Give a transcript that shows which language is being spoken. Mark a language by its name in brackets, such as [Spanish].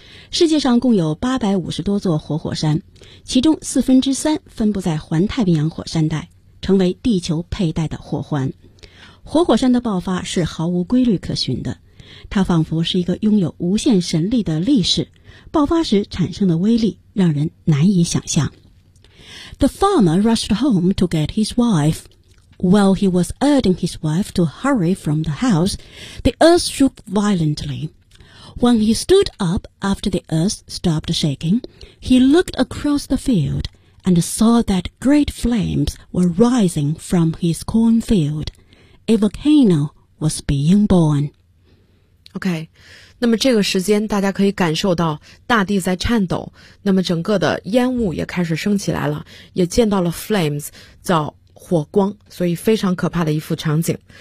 [Chinese] 世界上共有850多座活火山，其中1/4分布在环太平洋火山带，成为地球佩戴的火环。活火山的爆发是毫无规律可循的，它仿佛是一个拥有无限神力的力士，爆发时产生的威力让人难以想象。 [English] The farmer rushed home to get his wife. While he was urging his wife to hurry from the house, the earth shook violently. When he stood up after the earth stopped shaking, he looked across the field and saw that great flames were rising from his cornfield. A volcano was being born. [Chinese] OK, 那么这个时间大家可以感受到大地在颤抖，那么整个的烟雾也开始升起来了，也见到了 flames, 叫火光，所以非常可怕的一幅场景。